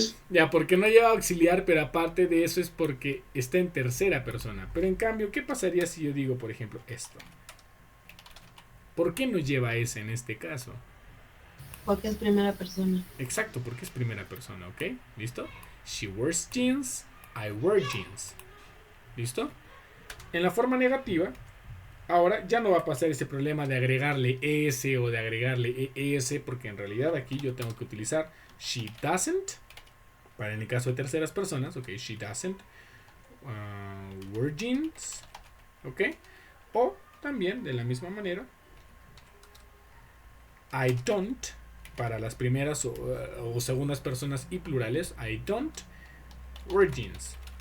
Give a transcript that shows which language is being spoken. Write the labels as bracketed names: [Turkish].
[Spanish] Ya, porque no lleva auxiliar, pero aparte de eso es porque está en tercera persona. Pero en cambio, ¿qué pasaría si yo digo, por ejemplo, esto? ¿Por qué no lleva S en este caso? Porque es primera persona. Exacto, porque es primera persona, ¿ok? ¿Listo? [English] She wears jeans, I wear jeans. [Spanish] ¿Listo? En la forma negativa, ahora ya no va a pasar ese problema de agregarle S o de agregarle ES, porque en realidad aquí yo tengo que utilizar she doesn't, para en el caso de terceras personas, ok, [English] she doesn't wear jeans, [Spanish] ok, o también de la misma manera, I don't, para las primeras o segundas personas y plurales, [English] I don't wear jeans.